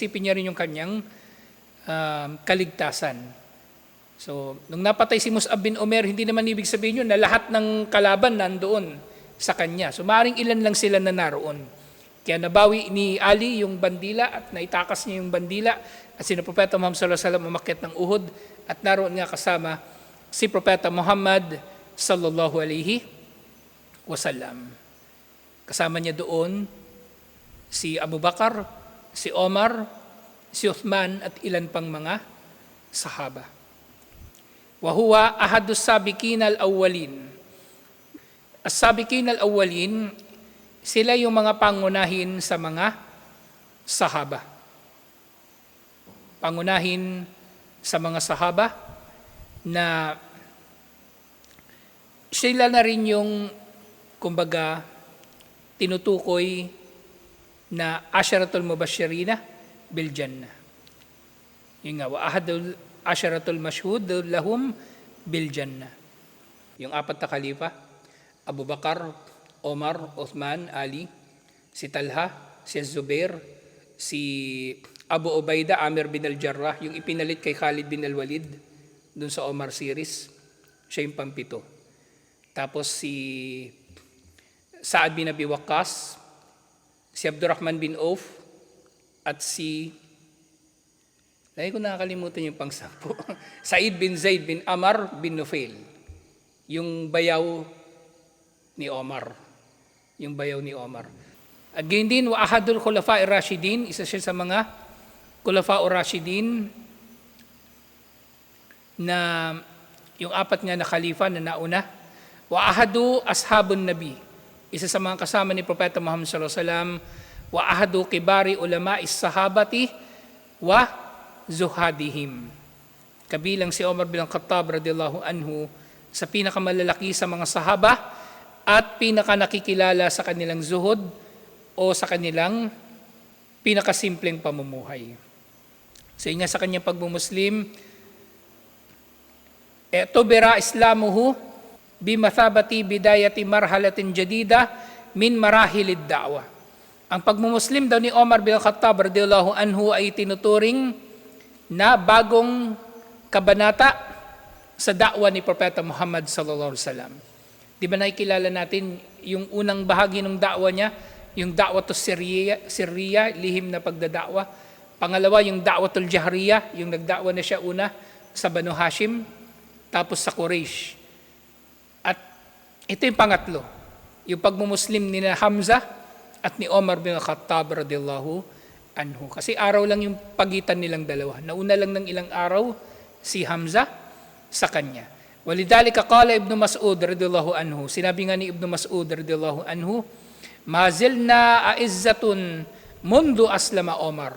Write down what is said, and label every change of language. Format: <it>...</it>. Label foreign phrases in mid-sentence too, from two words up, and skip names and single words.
<tl>Isipin niya rin yung kanyang kaligtasan. So, nung napatay si Mus'ab bin Umair, hindi naman ibig sabihin yun na lahat ng kalaban nandoon sa kanya. So, maaaring ilan lang sila na naroon. Kaya nabawi ni Ali yung bandila at naitakas niya yung bandila at si Propeta Muhammad</tl> <ar>صلى الله عليه وسلم</ar> <tl>umakyat ng Uhud at naroon nga kasama si Propeta Muhammad</tl> <ar>صلى الله عليه وسلم.</ar> <tl>Kasama niya doon si Abu Bakar, si Omar, si Uthman at ilan pang mga sahaba.</tl> <ar>وهو أحد السابقين الأولين. السابقين الأولين,</ar> <tl>sila yung mga pangunahin sa mga sahaba. Pangunahin sa mga sahaba na sila na rin yung kumbaga tinutukoy na</tl> <ar>العشرة المبشرين بالجنة.</ar> <tl>Yung nga,</tl> <ar>وأحد العشرة المشهود لهم بالجنة.</ar> <tl>Yung apat na khalifa, Abu Bakar, Omar, Uthman, Ali, si Talha, si Zubair, si Abu Ubaida, Amir bin al-Jarrah, yung ipinalit kay Khalid bin al-Walid dun sa Omar series, siya yung pang-7. Tapos si Saad bin Abi Waqqas, si Abdurrahman bin Auf, at si, lagi ko nakakalimutan yung pang-10, Said bin Zaid bin Amr bin Nufail, yung bayaw ni Omar. Yung bayaw ni Omar. At gayon din,</tl> <ar>وأحد الخلفاء الراشدين,</ar> <tl>isa siya sa mga</tl> <ar>الخلفاء الراشدين</ar> <tl>na yung 4 nga na khalifa na nauna.</tl> <ar>وأحد أصحاب النبي,</ar> <tl>isa sa mga kasama ni Propeta Muhammad</tl> <ar>صلى الله عليه وسلم. وأحد كبار علماء الصحابة وزهادهم.</ar> <tl>Kabilang si Omar bin Khattab</tl> <ar>رضي الله عنه</ar> <tl>sa pinakamalalaki sa mga sahaba at pinaka nakikilala sa kanilang zuhud o sa kanilang pinakasimpleng pamumuhay. So yun nga sa kanyang pagmumuslim,</tl> <ar>اعتُبر إسلامه بمثابة بداية مرحلة جديدة من مراحل الدعوة.</ar> <tl>Ang pagmumuslim daw ni Omar bin Khattab</tl> <ar>رضي الله عنه</ar> <tl>ay tinuturing na bagong kabanata sa da'wa ni Propeta Muhammad</tl> <ar>صلى الله عليه وسلم.</ar> <tl>Di ba nakikilala natin yung unang bahagi ng da'wa niya, yung</tl> <ar>الدعوة السرية,</ar> <tl>lihim na pagdada'wa. Pangalawa, yung</tl> <ar>الدعوة الجهرية,</ar> <tl>yung nagda'wa na siya una sa Banu Hashim, tapos sa Quraysh. At ito yung pangatlo, yung pagmumuslim ni Hamza at ni Omar bin Khattab</tl> <ar>رضي الله عنه.</ar> <tl>Kasi araw lang yung pagitan nilang dalawa. Nauna lang ng ilang araw si Hamza sa kanya.</tl> <ar>ولذلك قال ابن مسعود رضي الله عنه.</ar> <tl>Sinabi nga ni</tl> <ar>Ibn Mas'ud رضي الله عنه, "ما زلنا أعزة منذ أسلم عمر."</ar>